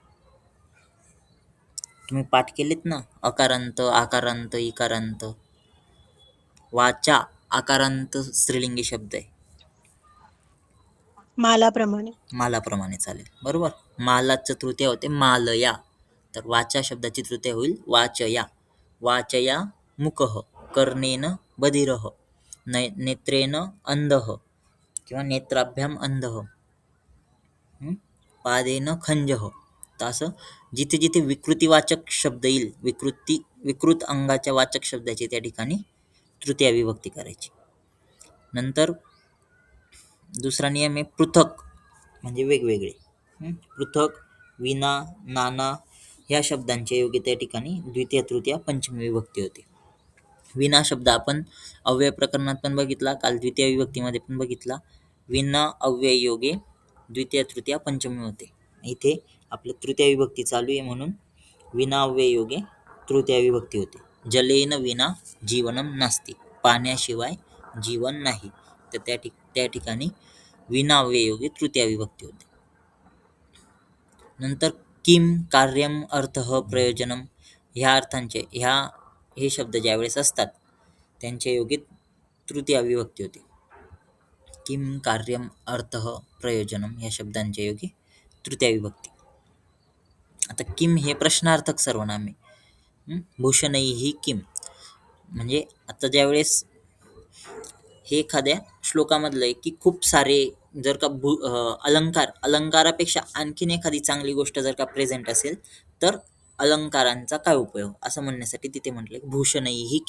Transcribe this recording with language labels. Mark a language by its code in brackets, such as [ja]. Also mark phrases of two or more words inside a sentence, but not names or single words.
[mr] तुम्ही पाठ केलेत ना, अकारांत, आकारांत, इकारांत. वाचा आकारांत स्त्रीलिंगी शब्द आहे. मालाप्रमाणे चालेल, बरोबर. मालाचं तृतीय होते मालया, तर वाचा शब्दाची तृतीय होईल वाचया. [sa] वाचया मुकः, कर्णेन बधिरः, नेत्रेन अंधः किंवा नेत्राभ्याम अंधः, पादेन खंजः. [mr] तर असं जिथे जिथे विकृतीवाचक शब्द येईल, विकृत अंगाच्या वाचक शब्दाची त्या ठिकाणी तृतीय विभक्ती करायची. नंतर दुसरा नियम आहे पृथक म्हणजे वेगवेगळे. [sa] पृथक, विना, नाना [mr] ह्या शब्दांच्या योगी त्या ठिकाणी द्वितीय, तृतीय, पंचमी विभक्ती होते. विना शब्द आपण अव्यय प्रकरणात पण बघितला, काल द्वितीय विभक्तीमध्ये पण बघितला. विना अव्यय योगे द्वितीय, तृतीय, पंचमी होते. इथे आपलं तृतीय विभक्ती चालू आहे म्हणून विनाव्ययोगे तृतीय विभक्ती होते. [sa] जलेन विना जीवनम नास्ति, [mr] पाण्याशिवाय जीवन नाही. तर त्या ठिकाणी विनाव्ययोगे तृतीय विभक्ती होते. नंतर [sa] किम, कार्यम, अर्थः, प्रयोजनम [mr] ह्या अर्थांचे हे शब्द ज्यावेळेस असतात त्यांच्या योगे तृतीय विभक्ती होते. [sa] किम, कार्यम, अर्थः, प्रयोजनम [mr] या शब्दांच्या योगे तृतीय विभक्ती. आता किम हे प्रश्नार्थक सर्वनाम आहे. [sa] भूषणैहि किम [mr] म्हणजे आता ज्यावेळेस हे एखाद्या श्लोकामधलं आहे की खूप सारे जर का अलंकारापेक्षा आणखीन एखादी चांगली गोष्ट जर का प्रेझेंट असेल तर अलंकारांचा काय उपयोग असं म्हणण्यासाठी तिथे म्हटलं की [sa] भूषणैहि किम.